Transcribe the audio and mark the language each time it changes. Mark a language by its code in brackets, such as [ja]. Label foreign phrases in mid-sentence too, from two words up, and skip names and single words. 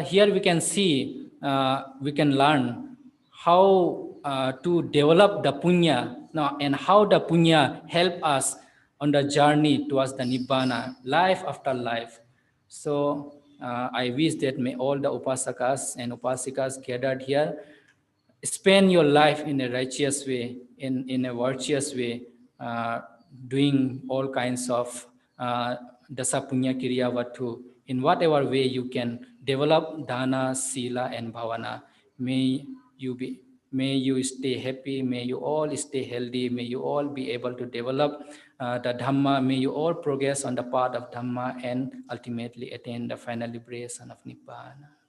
[en] Here we can see, we can learn how to develop the punya, and how the punya help us on the journey towards the Nibbana, life after life. So I wish that may all the Upasakas and Upasikas gathered here spend your life in a righteous way, in a virtuous way, doing all kinds of [pi] dasa punya kriya vatu. [en] In whatever way you can develop [pi] dana, sila, [en] and bhavana. May you stay happy, may you all stay healthy, may you all be able to develop the Dhamma, may you all progress on the path of Dhamma and ultimately attain the final liberation of Nibbana.